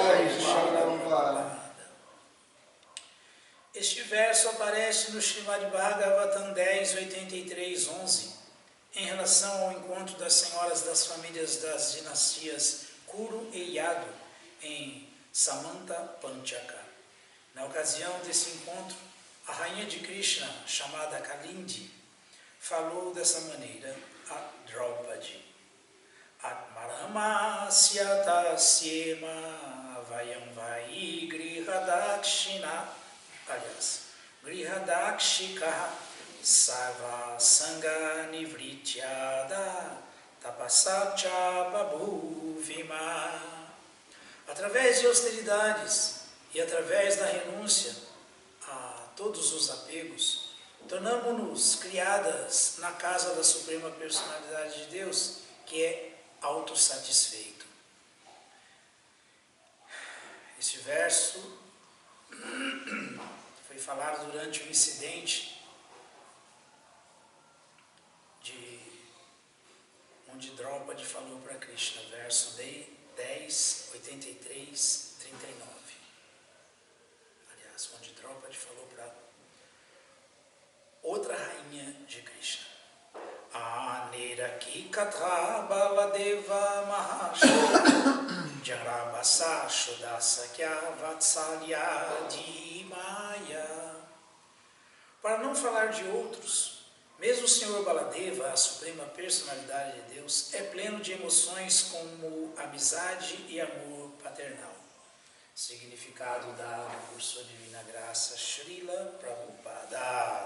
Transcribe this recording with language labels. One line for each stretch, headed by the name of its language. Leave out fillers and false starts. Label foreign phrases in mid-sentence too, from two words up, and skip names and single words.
Portuguese: Este verso aparece no Srimad Bhagavatam 10.83.11, em relação ao encontro das senhoras das famílias das dinastias Kuru e Yadu em Samanta Panchaka. Na ocasião desse encontro, a rainha de Krishna, chamada Kalindi, falou dessa maneira a Draupadi:
Sanskrit: Atmaramasya tasyema vayam vai grihadakshina,
Portuguese: aliás,
Sanskrit: grihadakshika sarva sanga nivrityada tapasacha babhuvima.
Portuguese: Através de austeridades e através da renúncia a todos os apegos, tornamo-nos criadas na casa da Suprema Personalidade de Deus, que é autossatisfeito. Este verso foi falado durante um incidente onde Draupadi falou para Krishna, verso 10.83.39. Aliás, onde Draupadi falou para outra rainha de Krishna:
Sanskrit: Aniraki Katha Baladeva Mahasha Jarabasa Shodasakya Vatsalya Dimaya.
Portuguese: Para não falar de outros, mesmo o Senhor Baladeva, a Suprema Personalidade de Deus, é pleno de emoções como amizade e amor paternal. Significado dado por sua divina graça, Srila Prabhupada.